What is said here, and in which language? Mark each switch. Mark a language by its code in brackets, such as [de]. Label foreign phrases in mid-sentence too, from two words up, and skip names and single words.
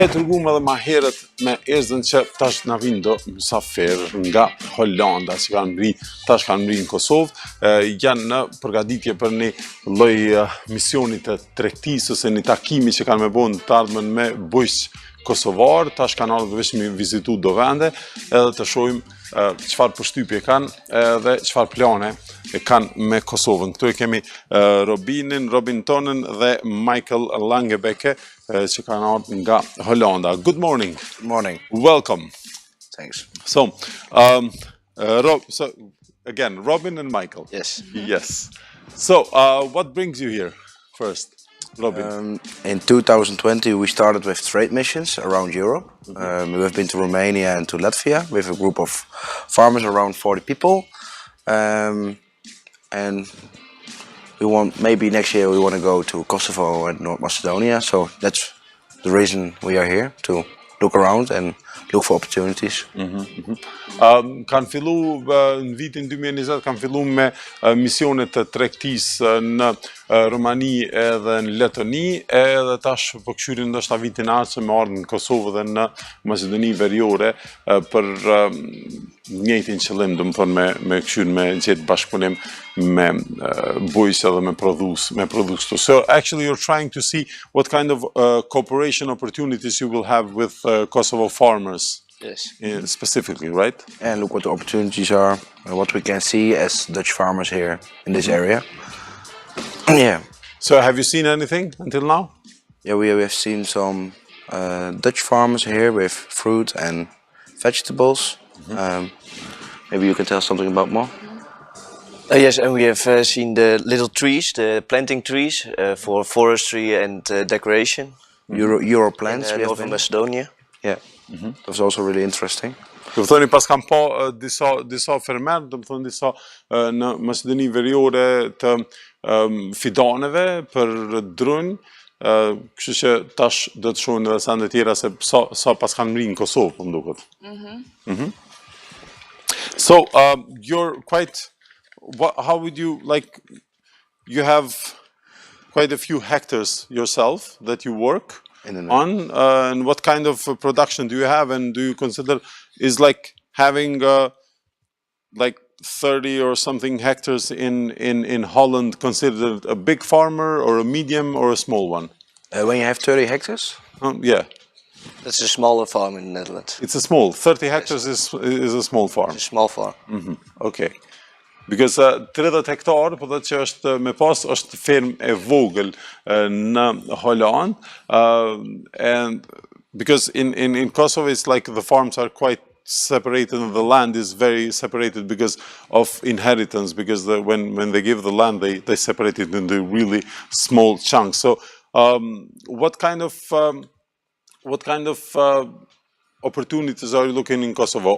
[sq] E tërguam edhe ma herët me Erzën që tash na vinë do mysafir nga Holanda që tash kanë mri në Kosovë, janë në përgatitje për një lloj misioni të tregtisë ose një takimi që kanë me bënë të ardhmen me bujq kosovar, tash kanë ardhur veç me vizitu do vende edhe të shohim çfarë përshtypje kanë dhe çfarë plane kanë me Kosovën. Këtu e kemi Robin Tonen dhe Michael Langebeke që kanë ardhur nga Holanda. [en] Good morning. Good morning. Welcome. Thanks. So, again, Robin and Michael. Yes. Yes. So, what brings you here first, Robin? In 2020, we started with trade missions around Europe. We've been to Romania and to Latvia with a group of farmers, around 40 people. And maybe next year we want to go to Kosovo and North Macedonia. So that's the reason we are here, to look around and look for opportunities. [sq] Kanë fillu në vitin 2020 kanë fillu me misionet të tregtisë në Romani edhe në Letoni, edhe tash po këshyrin ndoshta vitin ardhshëm me ardhmë në Kosovë dhe në Maqedoni Veriore për njëjtin qëllim, domethënë me këshyrin me gjetë bashkëpunim me bujq edhe me prodhues. [en] So actually you're trying to see what kind of cooperation opportunities you will have with Kosovo farmers. Yes. Specifically, right? And look what the opportunities are, and what we can see as Dutch farmers here in this area. Yeah. So have you seen anything until now? Yeah, we have seen some Dutch farmers here with fruit and vegetables. Maybe you can tell something about more? Yes, and we have seen the little trees, the planting trees for forestry and decoration. Euro plants. In North Macedonia. Yeah, that was also really interesting. [sq] Do të thoni pas kam pa disa fermerë, do të thonë disa në Maqedoni Veriore të fidaneve për drunj, kështu që tash do të shohin edhe sende tjera se sa pas kanë mri në Kosovë, po m'duket. [en] So, you're quite, how would you, like, you have quite a few hectares yourself that you work on, and what kind of production do you have, and do you consider is like having like 30 or something hectares in Holland considered a big farmer or a medium or a small one? When you have 30 hectares? Yeah. That's a smaller farm in the Netherlands. It's a small, 30 hectares is a small farm. It's a small farm. Okay. Because [sq] 30 hektar, po thotë që është me pas është ferm e vogël në Holland, [en] and because in Kosovo it's like the farms are quite separated and the land is very separated because of inheritance, because when they give the land they separate it into really small chunks. So what kind of opportunities are you looking in Kosovo?